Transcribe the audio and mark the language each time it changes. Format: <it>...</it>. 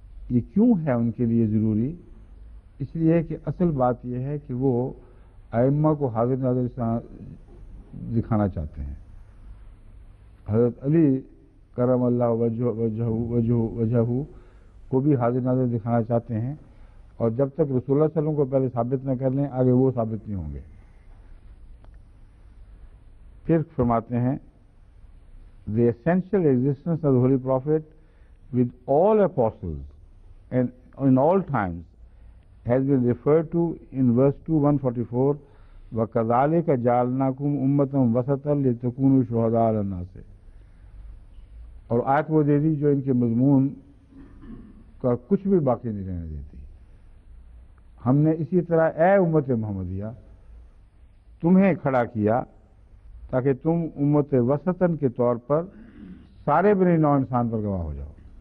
<ur>یہ کیوں ہے ان کے لیے ضروری؟ اس لیے کہ اصل بات یہ ہے کہ وہ ائمہ کو حاضر ناظر دکھانا چاہتے ہیں. حضرت علی کرم اللہ وجہہ کو بھی حاضر ناظر دکھانا چاہتے ہیں، اور جب تک رسول اللہ صلی اللہ علیہ وسلم کو پہلے ثابت نہ کر لیں آگے وہ ثابت نہیں ہوں گے. پھر فرماتے ہیں</ur> <en>the essential existence of the Holy Prophet with all apostles and in all times has been referred to in verse 2, 144,</en> <ar>وَكَذَلِكَ جَعَلْنَاكُمْ أُمَّةً وَسَطًا لِتَكُونُوا شُهَدَاءَ عَلَى النَّاسِ.</ar> <ur>اور آیت وہ دے دی جو ان کے مضمون کا کچھ بھی باقی نہیں رہنے دیتی. ہم نے اسی طرح اے امت محمدیہ تمہیں کھڑا کیا تاکہ تم امت وسطن کے طور پر سارے بنی نوع انسان پر گواہ ہو جاؤ.</ur>